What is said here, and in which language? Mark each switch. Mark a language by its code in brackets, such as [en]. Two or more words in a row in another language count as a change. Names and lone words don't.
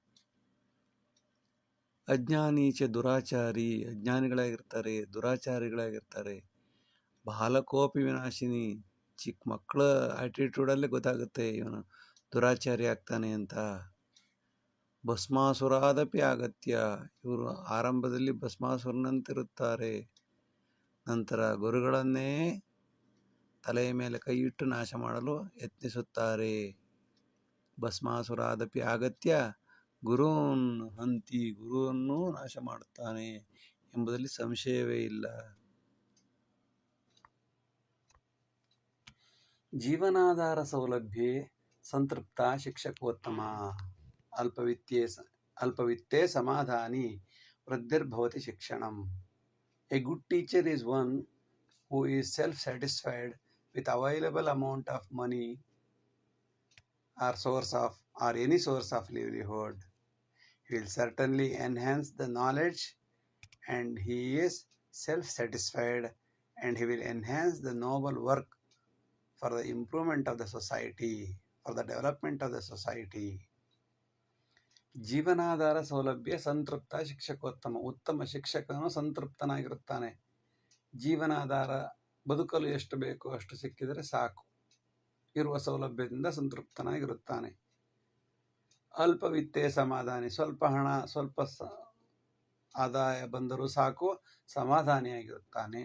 [sa] ಅಜ್ಞಾನಿ ಚ ದುರಾಚಾರಿ, [kn] ಅಜ್ಞಾನಿಗಳಾಗಿರ್ತಾರೆ, ದುರಾಚಾರಿಗಳಾಗಿರ್ತಾರೆ. [sa] ಬಾಲಕೋಪಿ ವಿನಾಶಿನಿ, [kn] ಚಿಕ್ಕ ಮಕ್ಕಳ ಆಟಿಟ್ಯೂಡಲ್ಲೇ ಗೊತ್ತಾಗುತ್ತೆ ಇವನು ದುರಾಚಾರಿ ಆಗ್ತಾನೆ ಅಂತ. [sa] ಭಸ್ಮಾಸುರಾದಪಿ ಆಗತ್ಯ, [kn] ಇವರು ಆರಂಭದಲ್ಲಿ ಭಸ್ಮಾಸುರನಂತಿರುತ್ತಾರೆ, ನಂತರ ಗುರುಗಳನ್ನೇ ತಲೆಯ ಮೇಲೆ ಕೈ ಇಟ್ಟು ನಾಶ ಮಾಡಲು ಯತ್ನಿಸುತ್ತಾರೆ. [sa] ಭಸ್ಮಾಸುರಾದಪಿ ಆಗತ್ಯ ಗುರುನ್ ಹಂತಿ, [kn] ಗುರುವನ್ನು ನಾಶ ಮಾಡುತ್ತಾನೆ ಎಂಬುದರಲ್ಲಿ ಸಂಶಯವೇ ಇಲ್ಲ. [sa] ಜೀವನಾಧಾರ ಸೌಲಭ್ಯೆ ಸಂತೃಪ್ತ ಶಿಕ್ಷಕೋತ್ತಮ ಅಲ್ಪವಿತ್ತೇ ಸಮಾಧಾನಿ ವೃದ್ಧಿರ್ಭವತಿ ಶಿಕ್ಷಣಂ. [en] A good teacher is one who is self satisfied with available amount of money or any source of livelihood. He will certainly enhance the knowledge, and he is self-satisfied, and he will enhance the noble work for the improvement of the society, for the development of the society. [sa] ಜೀವನಾಧಾರ ಸೌಲಭ್ಯ ಸಂತೃಪ್ತ ಶಿಕ್ಷಕೋತ್ತಮ, [kn] ಉತ್ತಮ ಶಿಕ್ಷಕನು ಸಂತೃಪ್ತನಾಗಿರುತ್ತಾನೆ. ಜೀವನಾಧಾರ, ಬದುಕಲು ಎಷ್ಟು ಬೇಕೋ ಅಷ್ಟು ಸಿಕ್ಕಿದರೆ ಸಾಕು, ಇರುವ ಸೌಲಭ್ಯದಿಂದ ಸಂತೃಪ್ತನಾಗಿರುತ್ತಾನೆ. [sa] ಅಲ್ಪವಿತ್ತೇ ಸಮಾಧಾನಿ, [kn] ಸ್ವಲ್ಪ ಹಣ, ಸ್ವಲ್ಪ ಆದಾಯ ಬಂದರೂ ಸಾಕು, ಸಮಾಧಾನಿಯಾಗಿರುತ್ತಾನೆ.